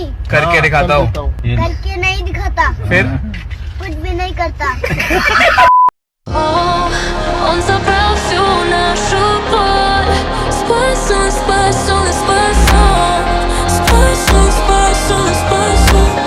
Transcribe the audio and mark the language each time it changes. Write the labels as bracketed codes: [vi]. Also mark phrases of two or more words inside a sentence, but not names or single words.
[hi] करके दिखाता हूँ. करके नहीं दिखाता, फिर कुछ भी नहीं करता. [ru] Он забрал всю нашу боль. Спасу, спасу, спасу. Спасу, спасу, спасу.